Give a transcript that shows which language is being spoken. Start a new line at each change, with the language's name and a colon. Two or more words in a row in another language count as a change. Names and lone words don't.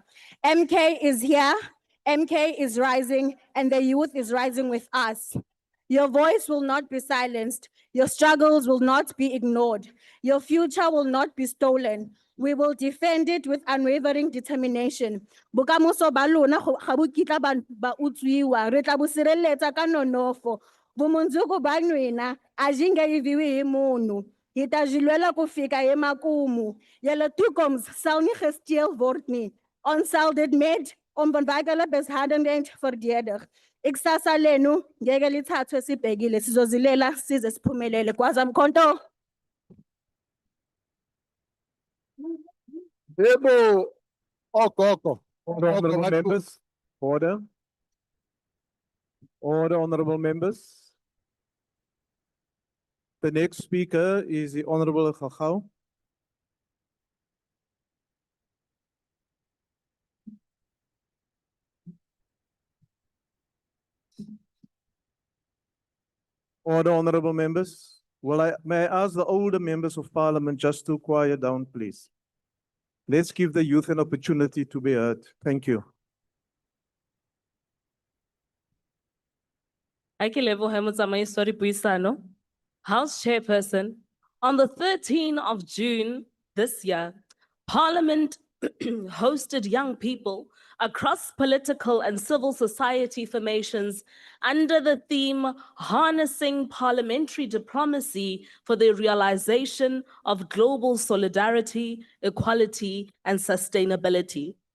English: MK is here, MK is rising, and the youth is rising with us. Your voice will not be silenced. Your struggles will not be ignored. Your future will not be stolen. We will defend it with unwavering determination.
Tswana: Bokamoso ba lona ga bo kitla ba utswiwa, re tla bo sireletsa ka nonofo.
Tsonga: Vumundzuku ba nwina a byi nge yiviwi hi munhu. Hi ta byi lwela ku fika emakumu.
Afrikaans: Julle toekoms sal nie gesteel word nie. Ons sal dit met onbewegelijke beshardenheid verdedig.
Zulu: Ikusasa lenu ngeke lithathwe sibhekile, sizozilela size siphumelele. Gwazamkhonto. Yebo, ogogo.
English: Honorable members, order. Order, honorable members. The next speaker is the Honorable Gagau. Order, honorable members. May I ask the older members of parliament just to quiet down, please? Let's give the youth an opportunity to be heard. Thank you.
Southern Sotho: Ake lebohe motsamaiso dipuisano.
English: House Chairperson, on the 13th of June this year, Parliament hosted young people across political and civil society formations under the theme Harnessing Parliamentary Diplomacy for the Realization of Global Solidarity, Equality, and Sustainability.